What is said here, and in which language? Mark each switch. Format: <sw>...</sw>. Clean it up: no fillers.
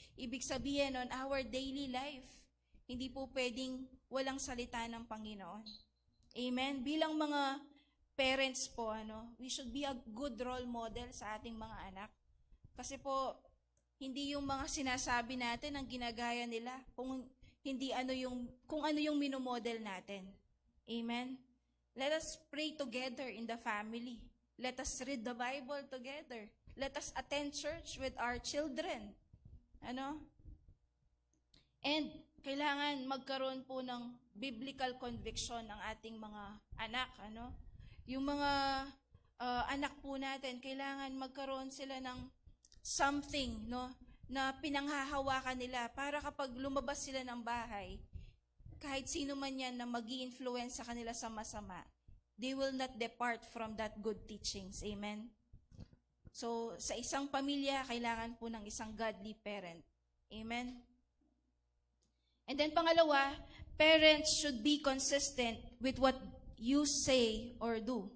<tl>Ibig sabihin on our daily life, hindi po pwedeng walang salita ng Panginoon. Amen?</tl> <en>Bilang mga parents po, we should be a good role model sa ating mga anak.</en> <tl>Kasi po, hindi yung mga sinasabi natin ang ginagaya nila, kung ano yung minomodel natin. Amen?</tl> <en>Let us pray together in the family. Let us read the Bible together. Let us attend church with our children.</en> <tl>And kailangan magkaroon po ng biblical conviction ng ating mga anak. Yung mga anak po natin, kailangan magkaroon sila ng something, na pinanghahawakan nila para kapag lumabas sila ng bahay, kahit sino man yan na mag-i-influence sa kanila sa masama, they will not depart from that good teachings. Amen? So, sa isang pamilya, kailangan po ng isang godly parent. Amen?</tl> <en>And then pangalawa, parents should be consistent with what you say or do.</en>